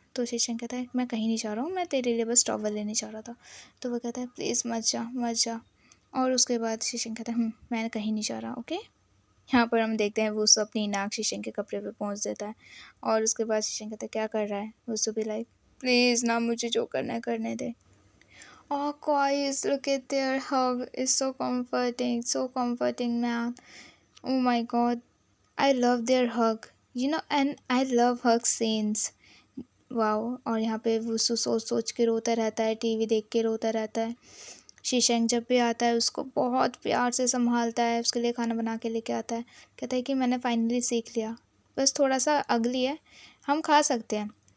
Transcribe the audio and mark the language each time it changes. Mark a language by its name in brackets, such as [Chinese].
[Hindi] तो शीशंग कहता है मैं कहीं नहीं जा रहा हूँ, मैं तेरे लिए बस टॉवल लेने जा रहा था। तो वो कहता है प्लीज़ मत जा मत जा। और उसके बाद शीशंग कहता है मैं कहीं नहीं जा रहा। ओके यहाँ पर हम देखते हैं वुसु अपनी नाक शीशंग के कपड़े पे पहुँच देता है। और उसके बाद शीशंग कहता है क्या कर रहा है। वुसु भी लाइक प्लीज़ ना मुझे जो करना है करने दे। [English] Oh, guys, look at their hug. It's so comforting, man. Oh my god, I love their hug. And I love hug scenes. Wow. [Hindi] और यहाँ पे वुसु सोच सोच के रोता रहता है, टीवी देख के रोता रहता है। शीशंग जब भी आता है उसको बहुत प्यार से संभालता है, उसके लिए खाना बना के लेके आता है। कहता है कि मैंने फाइनली सीख लिया, बस थोड़ा सा अगली है, हम खा सकते हैं।